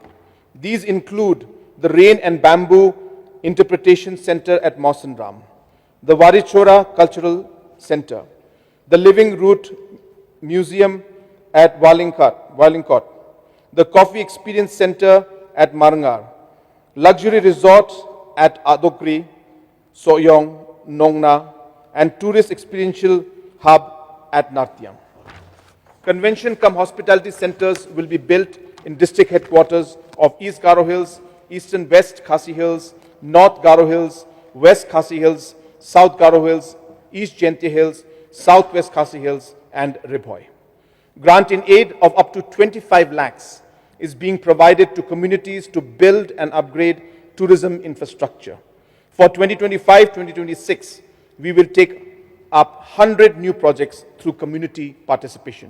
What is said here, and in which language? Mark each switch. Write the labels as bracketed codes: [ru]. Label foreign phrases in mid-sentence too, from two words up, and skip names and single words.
[en] These include the Rain and Bamboo Interpretation Center at Mausanram, the Warichora Cultural Center, the Living Root Museum at Walinkot, the Coffee Experience Center at Marangar, luxury resort at Adokri, Soyong, Nongna, and tourist experiential hub at Nartiam. Convention cum hospitality centers will be built in district headquarters of East Garo Hills, Eastern West Khasi Hills, North Garo Hills, West Khasi Hills, South Garo Hills, East Jayante Hills, Southwest Khasi Hills, and Ribhoy. Grant in aid of up to 25 lakhs is being provided to communities to build and upgrade tourism infrastructure. For 2025-2026, we will take up 100 new projects through community participation.